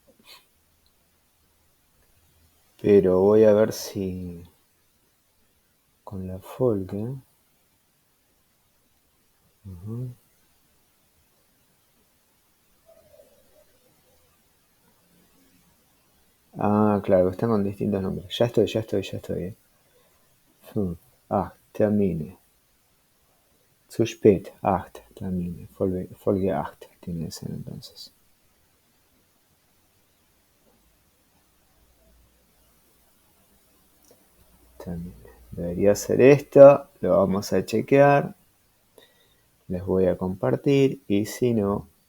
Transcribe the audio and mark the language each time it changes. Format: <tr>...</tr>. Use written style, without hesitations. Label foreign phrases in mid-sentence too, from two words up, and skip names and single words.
<es>Pero voy a ver si con la Folge. Claro, están con distintos nombres. Ya estoy. Termine.</es> <de>Zu spät, 8 Termine.</de> <es>Folge 8 tiene que ser entonces. Termine. Debería ser esto. Lo vamos a chequear. Les voy a compartir. Y si no...</es>